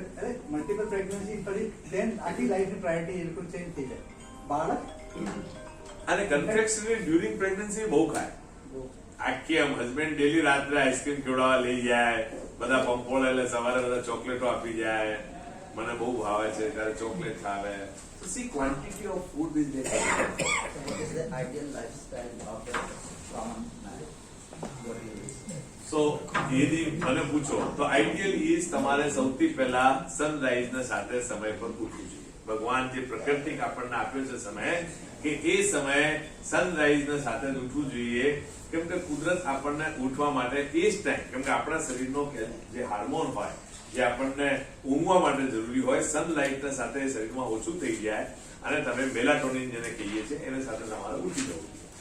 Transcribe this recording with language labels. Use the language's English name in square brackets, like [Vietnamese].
[Gujarati] એટલે multiple pregnancy પછી then આખી લાઈફની પ્રાયોરિટી એ લોકો ચેન્જ થઈ જાય. બાળક અને કન્ફેક્શનરી ડ્યુરિંગ પ્રેગ્નન્સી બહુ ખાય. આખી આમ હસબન્ડ ડેલી રાત્રે આઈસ્ક્રીમ ખવડાવવા લઈ જાય, બધા પંપોળે, એટલે સવારે બધા ચોકલેટો આપી જાય, મને બહુ ભાવે છે ત્યારે chocolate ખાવે. [English] So see, quantity of food is there. What is the ideal lifestyle of a common man? What is it? [Gujarati] So એની મને પૂછો તો આઈડિયલ ઇઝ તમારે સૌથી પહેલા સનરાઈઝ ને સાથે સમય પર ઉઠવું જોઈએ. ભગવાન જે પ્રકૃતિ આપણને આપ્યો છે સમય, કે એ સમયે સનરાઈઝ ને સાથે જ ઉઠવું જોઈએ. કેમ કે કુદરત આપણને ઉઠવા માટે એ જ ટાઈમ, કેમ કે આપણા શરીરનો જે હાર્મોન હોય, જે આપણને ઊંઘવા માટે જરૂરી હોય, સનલાઇટ ને સાથે શરીરમાં ઓછું થઈ જાય અને તમે મેલાટોનિન જેને કહીએ છીએ એને સાથે તમારે ઉઠી જવું જોઈએ.